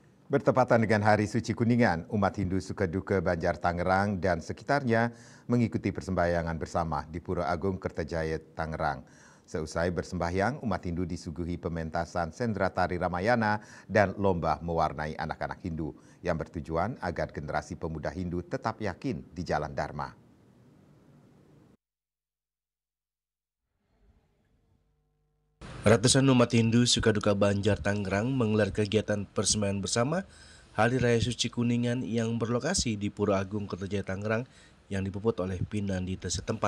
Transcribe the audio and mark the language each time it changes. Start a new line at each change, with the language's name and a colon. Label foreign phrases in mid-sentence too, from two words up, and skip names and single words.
Indonesian: Bertepatan dengan Hari Suci Kuningan, umat Hindu Sukaduka Banjar Tangerang dan sekitarnya mengikuti persembahyangan bersama di Pura Agung Kertajaya, Tangerang. Seusai bersembahyang, umat Hindu disuguhi pementasan sendera tari Ramayana dan lomba mewarnai anak-anak Hindu yang bertujuan agar generasi pemuda Hindu tetap yakin di jalan Dharma. Ratusan umat Hindu Sukaduka Banjar Tangerang menggelar kegiatan persembahyaan bersama Hari Raya Suci Kuningan yang berlokasi di Pura Agung Kertajaya Tangerang yang dipuput oleh Pinandita setempat.